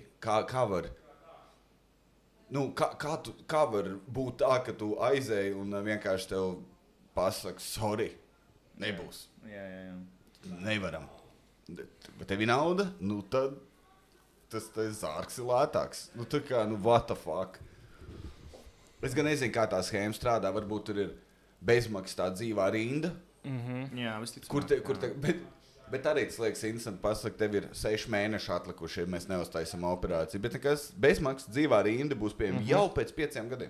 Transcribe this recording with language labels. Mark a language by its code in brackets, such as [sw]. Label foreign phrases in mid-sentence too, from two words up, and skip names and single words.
[lv] Kā var, kā var būt tā, ka tu aizēji un vienkārši tev pasaka, sorry, nebūs. Jā. Nevaram. Bet tev ir nauda, tad tas zārks ir lētāks. Tā kā, [en] what the fuck. [lv] Es gan nezinu, kā tā schēma strādā, varbūt tur ir bezmaksas tā dzīvā rinda. Jā, visticamāk. Bet arī tas liekas interesanti pasaka, tev ir 6 mēneši atlikuši, ja mēs neuztaisam operāciju. Bet nekas bezmaksas dzīvā rinda būs pieejama jau pēc 5 gadiem.